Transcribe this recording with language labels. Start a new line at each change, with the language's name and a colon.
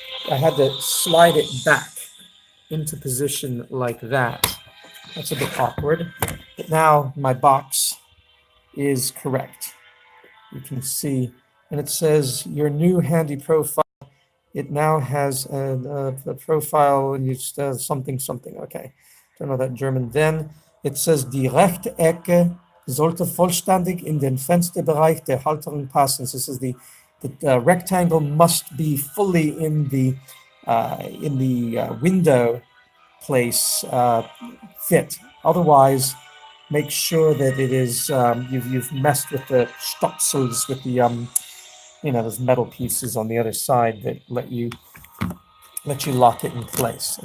English: I had to slide it back into position like that. That's a bit awkward. But now my box is correct. You can see, and it says your new handy profile. It now has a profile and it's something. Okay, don't know that German. Then it says
German: die rechte Ecke sollte vollständig in den Fensterbereich der Halterung passen.
English: So this is the rectangle must be fully in the window place fit. Otherwise, make sure that it is you've messed with the Stopsels, with the those metal pieces on the other side that let you lock it in place.